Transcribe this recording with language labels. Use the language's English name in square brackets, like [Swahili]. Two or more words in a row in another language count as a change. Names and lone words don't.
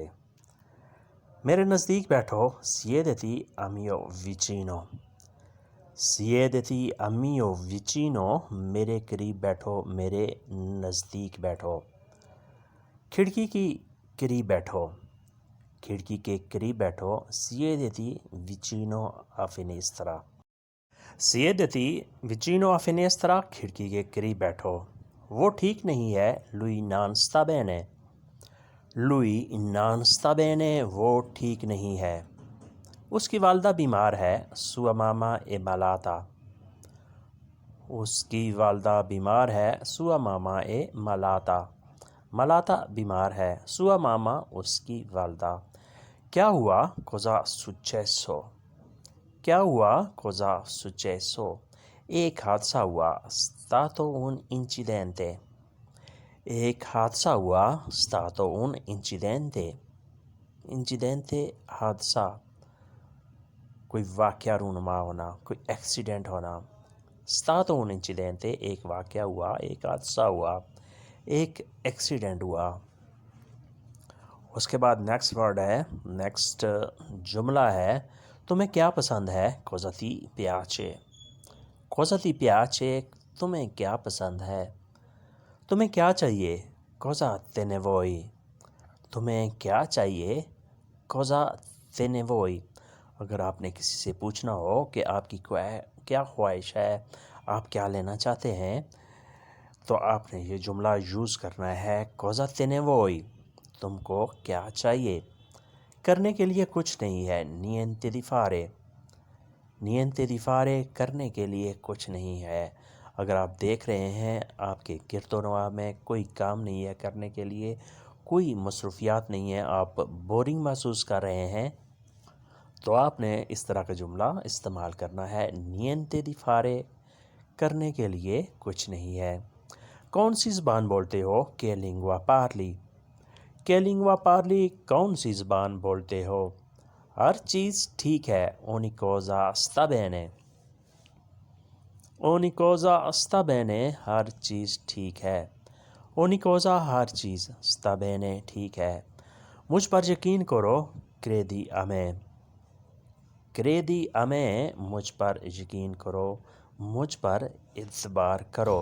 [Urdu] میرے نزدیک بیٹھو [Italian] siediti amio vicino. siediti amio vicino, [Urdu] میرے قریب بیٹھو، میرے نزدیک بیٹھو. کھڑکی کی قریب بیٹھو، کھڑکی کے قریب بیٹھو. [Italian] siediti vicino a finestra। siediti vicino a finestra, [Urdu] کھڑکی کے قریب بیٹھو. وہ ٹھیک نہیں ہے, [Italian] lui non sta bene। lui non sta bene, [Urdu] وہ ٹھیک نہیں ہے. اس کی والدہ بیمار ہے, [Italian] sua mamma è malata। [Urdu] اس کی والدہ بیمار ہے, [Italian] sua mamma è malata। [Urdu] malata بیمار ہے, [Italian] sua mamma [Urdu] اس کی والدہ. کیا ہوا, [Italian] cosa successo। [Urdu] کیا ہوا, [Italian] cosa successo, [Urdu] ایک حادثہ ہوا, [Italian] stato un incidente। [Urdu] ایک حادثہ ہوا, [Italian] stato un incidente। [Urdu] incidente حادثہ، کوئی واقعہ رونما ہونا، کوئی ایکسیڈنٹ ہونا. [Italian] stato un incidente, [Urdu] ایک واقعہ ہوا، ایک حادثہ ہوا، ایک ایکسیڈنٹ ہوا. اس کے بعد [English] next word [Urdu] ہے، نیکسٹ جملہ ہے، تمہیں کیا پسند ہے, [Italian] cosa ti piace। cosa ti piace, [Urdu] تمہیں کیا پسند ہے. تمہیں کیا چاہیے, [Italian] cosa te ne vuoi। [Urdu] تمہیں کیا چاہیے, [Italian] cosa te ne vuoi। [Urdu] اگر آپ نے کسی سے پوچھنا ہو کہ آپ کی کیا خواہش ہے، آپ کیا لینا چاہتے ہیں، تو آپ نے یہ جملہ یوز کرنا ہے, [Italian] cosa te ne vuoi। [Urdu] تم کو کیا چاہیے۔ کرنے کے لیے کچھ نہیں ہے, [Italian] niente di fare। niente di fare, [Urdu] کرنے کے لیے کچھ نہیں ہے. اگر آپ دیکھ رہے ہیں آپ کے گردونواح میں کوئی کام نہیں ہے کرنے کے لیے، کوئی مصروفیات نہیں ہے، آپ بورنگ محسوس کر رہے ہیں، تو آپ نے اس طرح کا جملہ استعمال کرنا ہے, [Italian] niente di fare, [Urdu] کرنے کے لیے کچھ نہیں ہے. کون سی زبان بولتے ہو, [Italian] che lingua parli। che lingua parli, [Urdu] کون سی زبان بولتے ہو. ہر چیز ٹھیک ہے, [Italian] ogni cosa sta bene। ogni cosa sta bene, [Urdu] ہر چیز ٹھیک ہے. [Italian] ogni cosa, [Urdu] ہر چیز, [Italian] sta bene, [Urdu] ٹھیک ہے. مجھ پر یقین کرو, [Italian] credi a me। credi a me, [Urdu] مجھ پر یقین کرو، مجھ پر اعتبار کرو.